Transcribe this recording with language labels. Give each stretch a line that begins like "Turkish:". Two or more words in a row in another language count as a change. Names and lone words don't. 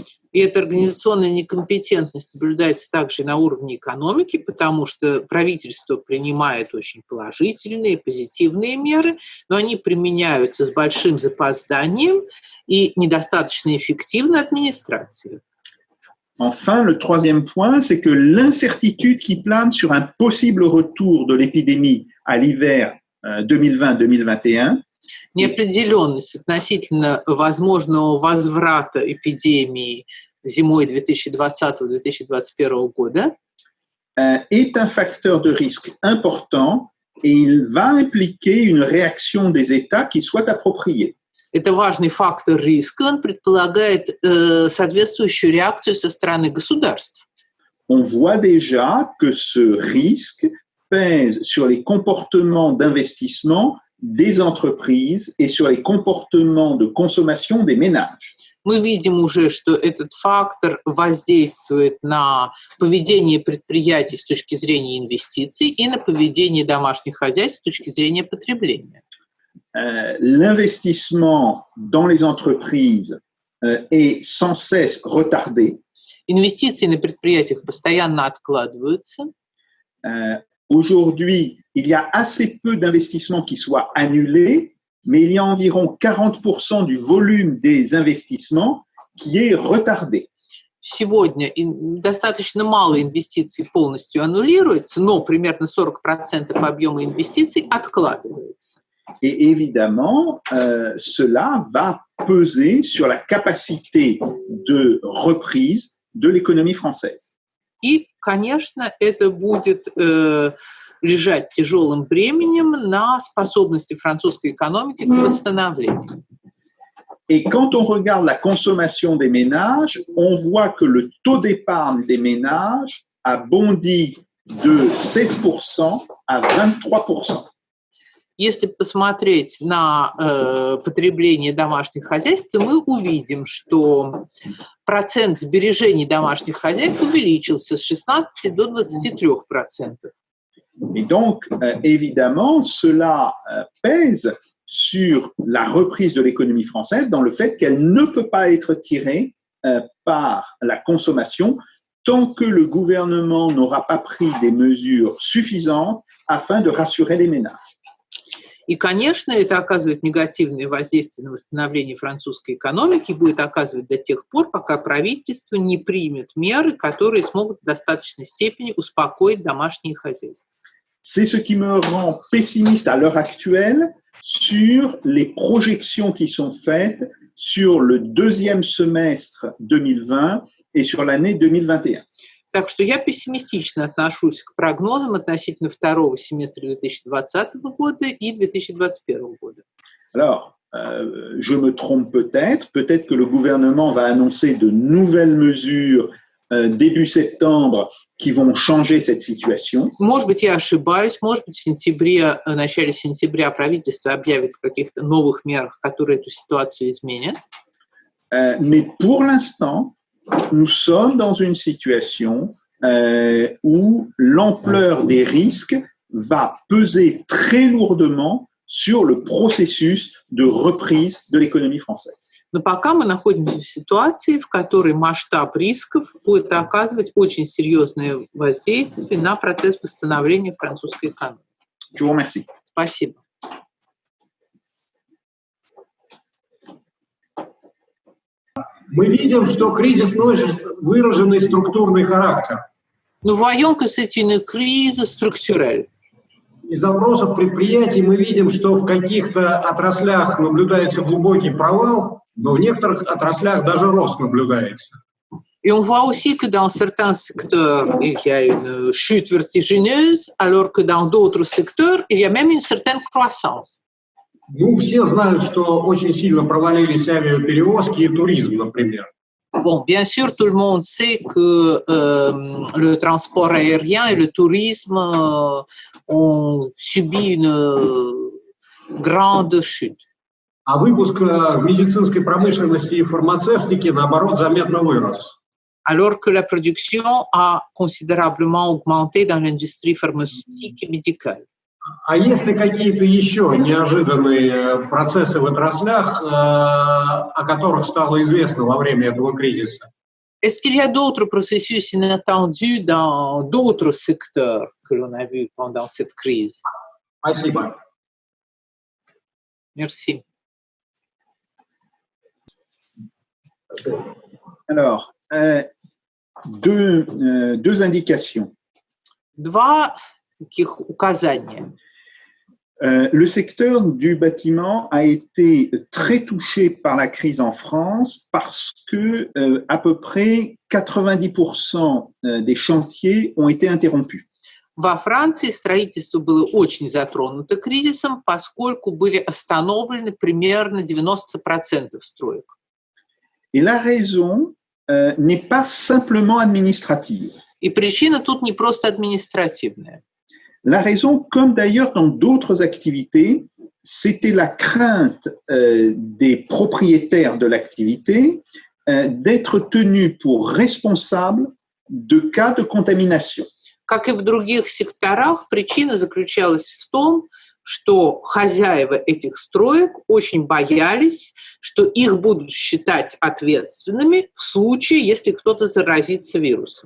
Russian: И эта организационная некомпетентность наблюдается также на уровне экономики, потому что правительство принимает очень положительные, позитивные меры, но они применяются с большим запозданием и недостаточно эффективно администрацией.
French: Enfin, le troisième point, c'est que l'incertitude qui plane sur un possible retour de l'épidémie à l'hiver 2020-2021
Russian: Неопределенность относительно возможного возврата эпидемии зимой 2020-2021 года
French: est un facteur de risque important et il va impliquer une réaction des États qui soit appropriée.
Russian: это важный фактор риска, он предполагает соответствующую реакцию со стороны государств.
French: On voit déjà que ce risque pèse sur les comportements d'investissement des entreprises et sur les comportements de consommation des ménages.
Russian: Мы видим уже, что этот фактор воздействует на поведение предприятий с точки зрения инвестиций и на поведение домашних хозяйств с точки зрения потребления.
French: L'investissement dans les entreprises est sans cesse retardé.
Russian: Инвестиции на предприятиях постоянно откладываются.
French: Aujourd'hui, il y a assez peu d'investissements qui soient annulés, mais il y a environ 40% du volume des investissements qui est retardé.
Russian: Сегодня достаточно мало инвестиций полностью аннулируется, но примерно 40% объема инвестиций откладывается.
French: Et évidemment, cela va peser sur la capacité de reprise de l'économie française.
Russian: И, конечно, это будет лежать тяжелым бременем на способности французской экономики к восстановлению.
French: Et quand on regarde la consommation des ménages, on voit que le taux d'épargne des ménages a bondi de 16% à 23%.
Russian: Если посмотреть на потребление домашних хозяйств, то мы увидим, что процент сбережений домашних хозяйств увеличился с 16 до 23%.
French: Et donc, évidemment, cela pèse sur la reprise de l'économie française dans le fait qu'elle ne peut pas être tirée par la consommation tant que le gouvernement n'aura pas pris des mesures suffisantes afin de rassurer les ménages.
Russian: И, конечно, это оказывает негативное воздействие на восстановление французской экономики, будет оказывать до тех пор, пока правительство не примет меры, которые смогут в достаточной степени успокоить домашние хозяйства.
French: C'est ce qui me rend pessimiste à l'heure actuelle sur les projections qui sont faites sur le deuxième semestre 2020 et sur l'année 2021.
Russian: Так что я pessimistično отношусь к прогнозам относительно второго семестра 2020 года и 2021 года.
French: Alors, je me trompe peut-être que le gouvernement va annoncer de nouvelles mesures début septembre qui vont changer cette situation.
Russian: Может быть, я ошибаюсь, может быть, в начале сентября правительство объявит о каких-то новых мерах, которые эту ситуацию изменят.
French: Mais pour l'instant, nous sommes dans une situation où l'ampleur des risques va peser très lourdement sur le processus de reprise de l'économie française.
Russian: Но пока мы находимся в ситуации, в которой масштаб рисков будет оказывать очень серьезное воздействие на процесс восстановления французской экономики.
French: Je vous remercie.
Russian: Спасибо. Мы видим, что кризис носит выраженный структурный характер.
French: Nous voyons que c'est une crise structurelle.
Russian: Из опросов предприятий мы видим, что в каких-то отраслях наблюдается глубокий провал, но в некоторых отраслях даже рост наблюдается.
French: Et on voit aussi que dans certains secteurs, il y a une chute vertigineuse, alors que dans d'autres secteurs, il y a même une certaine croissance.
Russian: Ну, все знают, что очень сильно провалились авиаперевозки и туризм, например.
French: Bon, bien sûr, tout le monde sait que le transport aérien et le tourisme ont subi grande chute.
Russian: А выпуск в медицинской промышленности и фармацевтике, наоборот, заметно вырос.
French: Alors que la production a considérablement augmenté dans l'industrie pharmaceutique et médicale.
Russian: А есть ли какие-то еще неожиданные процессы в отраслях, о которых стало известно во время этого кризиса?
French: Est-ce qu'il y a d'autres processus inattendus dans d'autres secteurs que l'on a vus pendant cette crise?
Russian: Спасибо.
French: Merci. Alors, deux indications.
Russian: Два таких указания.
French: Le secteur du bâtiment a été très touché par la crise en France parce que à peu près 90% des chantiers ont été interrompus.
Russian: Во Франции строительство было очень затронуто кризисом, поскольку были остановлены примерно 90% строек.
French: Et la raison n'est pas simplement administrative.
Russian: И причина тут не просто административная.
French: La raison, comme d'ailleurs dans d'autres activités, c'était la crainte des propriétaires de l'activité d'être tenus pour responsables de cas de contamination.
Russian: Как и в других секторах, причина заключалась в том, что хозяева этих строек очень боялись, что их будут считать ответственными в случае, если кто-то заразится вирусом.